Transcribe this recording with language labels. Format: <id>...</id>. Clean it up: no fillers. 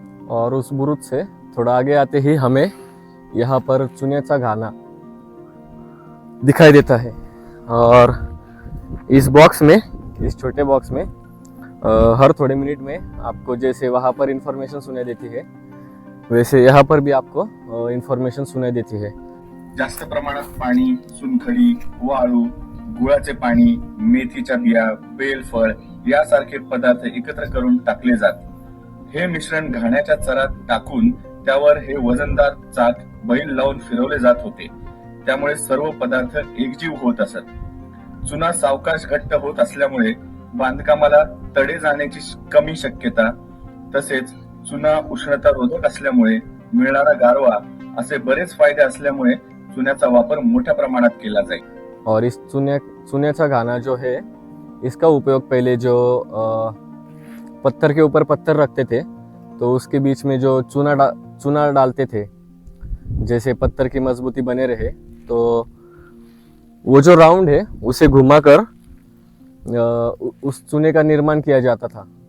<hi>और उस बुरुज से थोड़ा आगे आते ही हमें यहाँ पर चुन्याचा घाना दिखाई देता है। और इस बॉक्स में, इस छोटे बॉक्स में हर थोड़े मिनट में आपको जैसे वहाँ पर इंफॉर्मेशन सुनाई देती है वैसे यहाँ पर भी आपको इंफॉर्मेशन सुनाई देती है।</hi> <mr>जास्त प्रमाणात पाणी, चुनखडी, वाळू, गुळाचे पाणी, मेथीच्या बिया, बेलफळ यासारखे पदार्थ एकत्र करून टाकले जात। हे मिश्रण घाण्याच्या चरात टाकून त्यावर हे वजनदार चाक बैल लावून फिरवले जात होते। त्यामुळे सर्व पदार्थ एकजीव होत असत। चुना सावकाश घट्ट होत असल्यामुळे बांधकामाला तडे जाण्याची कमी शक्यता, तसेच चुना उष्णता रोधक असल्यामुळे मिळणारा गारवा असे बरेच फायदे असल्यामुळे चुन्याचा वापर मोठ्या प्रमाणात केला जाईल।</mr> <hi>और इस चुन्याचा घाना जो है, इसका उपयोग पहले जो पत्थर के ऊपर पत्थर रखते थे तो उसके बीच में जो चूना डालते थे, जैसे पत्थर की मजबूती बने रहे, तो वो जो राउंड है उसे घुमाकर उस चूने का निर्माण किया जाता था।</hi>